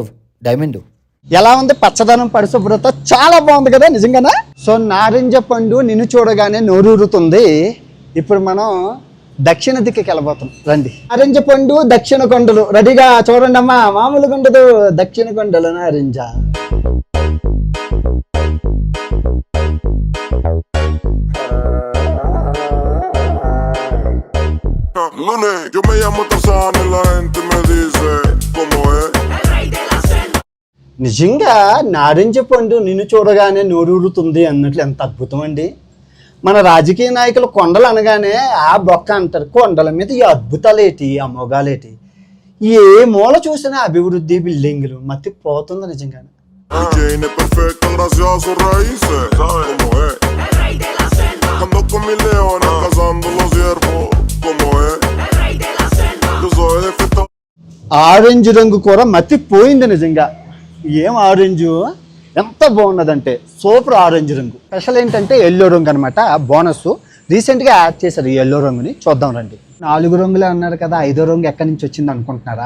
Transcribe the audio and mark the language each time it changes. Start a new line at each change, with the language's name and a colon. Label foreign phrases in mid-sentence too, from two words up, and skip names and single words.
Telugu: డైమండ్ ఎలా ఉంది, పచ్చదనం పరిశుభ్రత చాలా బాగుంది కదా నిజంగానే. సో నారింజ పండు నిన్ను చూడగానే నోరూరుతుంది. ఇప్పుడు మనం దక్షిణ దిక్కుకి వెళ్ళబోతాం, రండి. నారింజ పండు దక్షిణ కొండలు రెడీగా చూడండి అమ్మా, మామూలుగా ఉండదు. దక్షిణ కొండలు నారింజ.
Spanish: Yo me llamo Tarzán y la gente me dice ¿cómo es?
Telugu: నిజంగా నారింజ పండు నిన్ను చూడగానే నోరూరుతుంది అన్నట్లు ఎంత అద్భుతం అండి. మన రాజకీయ నాయకులు కొండలు అనగానే ఆ బొక్క అంటారు. కొండల మీద ఈ అద్భుతాలేటి, ఆ మొగాలేటి, ఏ మూల చూసినా అభివృద్ధి, బిల్డింగులు, మతి పోతుంది నిజంగానే.
Spanish: Jane es perfecta gracias a sus raíces, ¿sabes cómo es? Ando con mis leones cazando los ciervos, ¿cómo es? Yo soy de fiesta.
Telugu: ఆరెంజ్ రంగు కూర మతి పోయింది నిజంగా. ఏం ఆరెంజు, ఎంత బాగున్నదంటే
English: super orange
Telugu: రంగు. స్పెషల్ ఏంటంటే ఎల్లో రంగు అనమాట.
English: bonus recentగా
Telugu: యాడ్ చేశారు ఈ ఎల్లో రంగుని. చూద్దాం రండి. 4 రంగులే అన్నారు కదా, 5వ రంగు ఎక్కడి నుంచి వచ్చింది అనుకుంటున్నారా?